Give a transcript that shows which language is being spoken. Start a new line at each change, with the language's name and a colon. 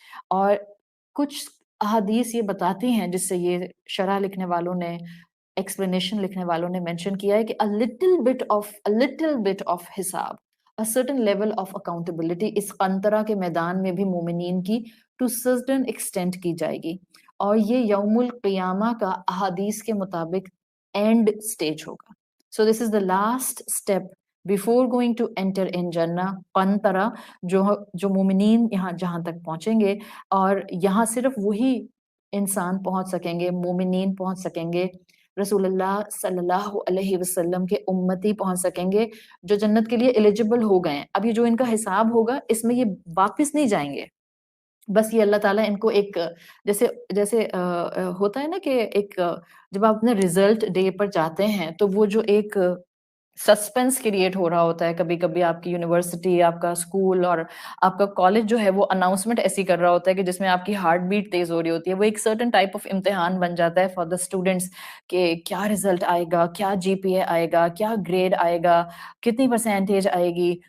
Urdu: اور کچھ احادیث یہ بتاتی ہیں، جس سے یہ شرح لکھنے والوں نے ایکسپلینیشن لکھنے والوں نے مینشن کیا ہے کہ
English: a little bit of
Urdu: حساب،
English: a certain level of accountability
Urdu: اس قنطرہ کے میدان میں بھی مومنین کی
English: to certain extent
Urdu: کی جائے گی، اور یہ یوم القیامہ کا احادیث کے مطابق اینڈ سٹیج ہوگا.
English: So this is the last step before going to enter in Jannah.
Urdu: قنطرہ جو مومنین یہاں جہاں تک پہنچیں گے، اور یہاں صرف وہی انسان پہنچ سکیں گے، مومنین پہنچ سکیں گے، رسول اللہ صلی اللہ علیہ وسلم کے امتی پہنچ سکیں گے جو جنت کے لیے ایلیجبل ہو گئے ہیں. اب یہ جو ان کا حساب ہوگا اس میں یہ واپس نہیں جائیں گے، بس یہ اللہ تعالیٰ ان کو ایک جیسے ہوتا ہے نا کہ ایک جب آپ اپنے ریزلٹ ڈے پر جاتے ہیں تو وہ جو ایک سسپینس کریٹ ہو رہا ہوتا ہے، کبھی کبھی آپ کی یونیورسٹی، آپ کا اسکول اور آپ کا کالج جو ہے وہ اناؤنسمنٹ ایسی کر رہا ہوتا ہے کہ جس میں آپ کی ہارٹ بیٹ تیز ہو رہی ہوتی ہے. وہ ایک سرٹن ٹائپ آف امتحان بن جاتا ہے
English: for the students
Urdu: کہ کیا رزلٹ آئے گا، کیا جی پی اے آئے گا، کیا گریڈ آئے گا، کتنی پرسینٹیج آئے گی.